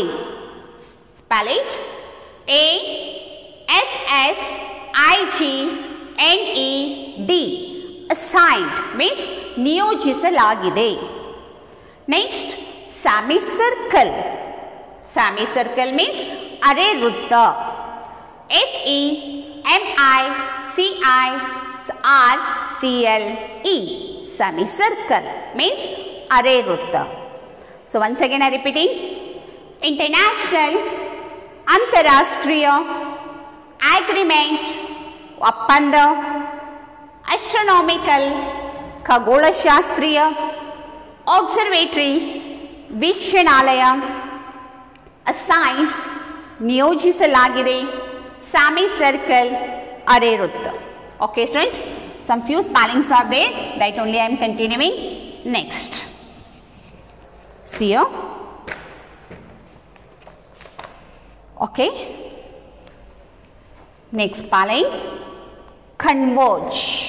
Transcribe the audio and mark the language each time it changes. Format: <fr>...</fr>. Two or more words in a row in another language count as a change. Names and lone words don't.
<en>Spell it. ASSIGNED. Assigned means ನಿಯೋಜಿಸಲಾಗಿದೆ. Next, semicircle. Semicircle means</en> <kn>ಅರೆ ವೃತ್ತ.</kn> <en>SEMICIRCLE. Semicircle means</en> <kn>ಅರೆ ವೃತ್ತ.</kn> <en>So once again I repeating. International,</en> <kn>ಅಂತಾರಾಷ್ಟ್ರೀಯ, agreement, ಒಪ್ಪಂದ, astronomical, ಖಗೋಳಶಾಸ್ತ್ರೀಯ, observatory, ವೀಕ್ಷಣಾಲಯ, assigned, ನಿಯೋಜಿಸಲಾಗಿದೆ, semicircle, ಅರೆ ವೃತ್ತ.</kn> <en>Okay student, some few spellings are there, that only I am continuing. Next, see here. Okay, next spelling, converge.</en>